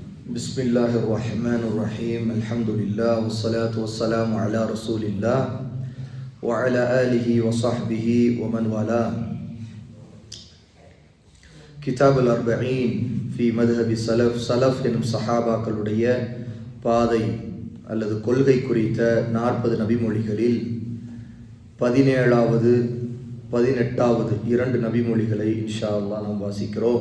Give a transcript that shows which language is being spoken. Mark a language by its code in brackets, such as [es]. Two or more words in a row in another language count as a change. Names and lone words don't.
[ar] بسم الله الرحمن الرحيم الحمد لله والصلاة والسلام على رسول الله وعلى آله وصحبه ومن والاه. [ta] கிதாப் அல்-40 ஃபி மذهب சலஃப் எனும் சஹாபாக்களுடைய பாதை அல்லது கொள்கை குறித்த 40 நபிமொழிகளில் 17வது 18வது 2 நபிமொழிகளை [ar] إن شاء الله [ta] நாம் வாசிக்கிறோம்.